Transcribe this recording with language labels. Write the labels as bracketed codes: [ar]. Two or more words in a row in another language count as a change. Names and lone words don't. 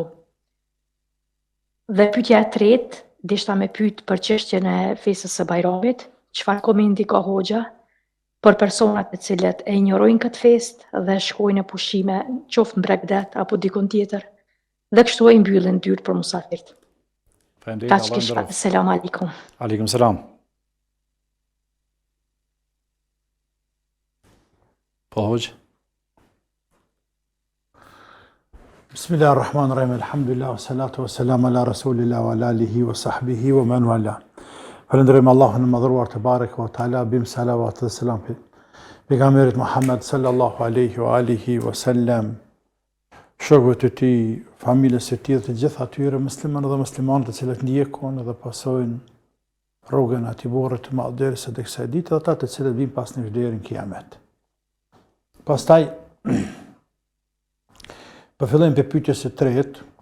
[sq] Dhe pyetja e tretë, deshta me pyet për çështjen e festës së Bajramit, çfarë komendi ka hoxha për personat të cilët e injorojnë këtë festë dhe shkojnë në pushime, qoftë në Bregdet apo dikun tjetër, dhe kështu e mbyllin dyrt për musafirët. Faleminderit, Kaq Allah kisha. nderoft. [ar] سلام عليكم. عليكم سلام. [sq] Po hoxhë. [ar] بسم الله الرحمن الرحيم، الحمد لله، والصلاة والسلام على رسول الله وعلى آله وصحبه ومن والاه. [sq] Falenderojmë Allahun e madhëruar [ar] تبارك وتعالى, [sq] bim salavat dhe selam pejgamberit Muhammed [ar] صلى الله عليه وعلى آله وسلم, [sq] shokëve të tij, familjes së tij, të gjithë atyre muslimanë dhe muslimanët të cilët ndjekon dhe pasojnë rrugën e atij burri të madh derisa tek kësaj dite, ata të cilët vijnë pas në deri në kiamet. Pastaj po fillojmë me pyetjes së tretë.